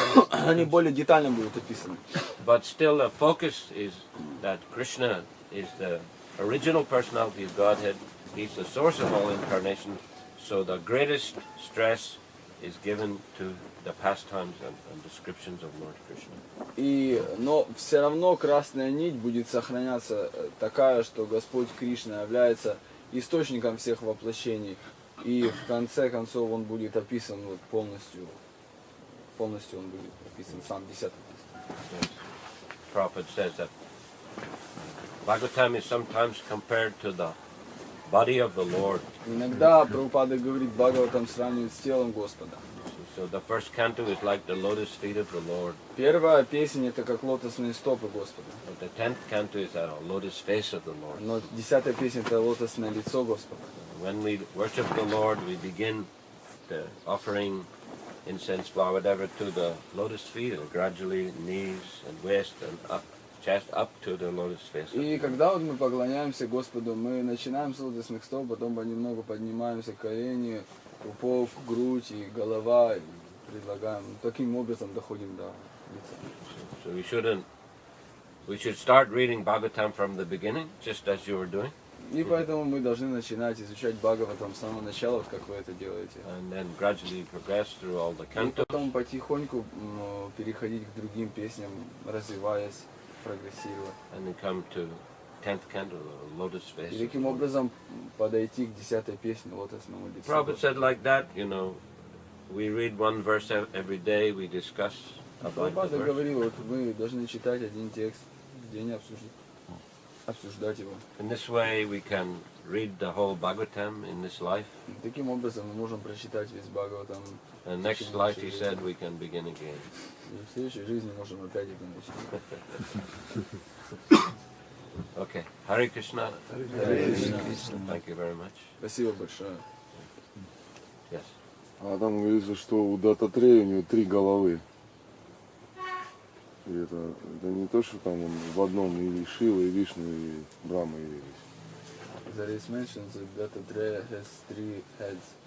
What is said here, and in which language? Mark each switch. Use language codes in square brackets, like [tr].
[ru] Они более детально будут описаны. [en] But still the focus is that Krishna is the original personality of Godhead. He's the source of all incarnation. So the greatest stress is given to the pastimes and descriptions of Lord Krishna. [ru] Но все равно красная нить будет сохраняться такая, что Господь Кришна является источником всех воплощений. И в конце концов он будет описан вот полностью он будет описан сам 10-й лист. [en] Yes. Prabhupada says that Bhagavatam is sometimes compared to the body of the Lord. [ru] Иногда Прабхупада говорит, Бхагаватам сравнивает с телом Господа. [en] So the first canto is like the lotus feet of the Lord. [ru] Первая песня это как лотосные стопы Господа. [en] But the 10th canto is the lotus face of the Lord. [ru] Но 10-я песня это лотосное лицо Господа. [en] When we worship the Lord, we begin the offering incense, flower, whatever, to the lotus feet, and gradually knees and waist and up, chest up to the lotus face. [ru] И когда вот мы поклоняемся Господу, мы начинаем с лотосных стоп, потом понемногу поднимаемся к колени, пупок, грудь и голова, и предлагаем. Таким образом доходим до лица. [en] So we shouldn't We should start reading Bhagavatam from the beginning, just as you were doing, [ru] И поэтому мы должны начинать изучать Бхагаватам с самого начала, вот как вы это делаете. [en] and then gradually progress through all the [ru] И [en] cantos. [ru] потом потихоньку переходить к другим песням, развиваясь, прогрессируя. [en] And then come to 10th canto, Lotus [ru] И [en] Face. [ru] таким образом подойти к 10-й песне лотосному лицу. [en] Prabhupada said like that, we read one verse every day, we discuss about the [ru] Прабхупада [en] verse. [ru] говорил, вот мы должны читать один текст в день, обсуждать его. [en] In this way we can read the whole Bhagavatam in this life. [ru] Таким образом мы можем прочитать весь Бхагаватам. [en] And next life, he said, we can begin again. [ru] И в следующей жизни можем опять это начать. [en] Okay. Hare Krishna. Hare Krishna. Thank you very much. [ru] Спасибо большое. [en] Yes. [ru] А там говорится, что у Дататрея у него 3 головы. И это не то, что там он в одном и Шива, и Вишну, и Брахма явились. [en] There is mentioned that Dattatreya has 3 heads.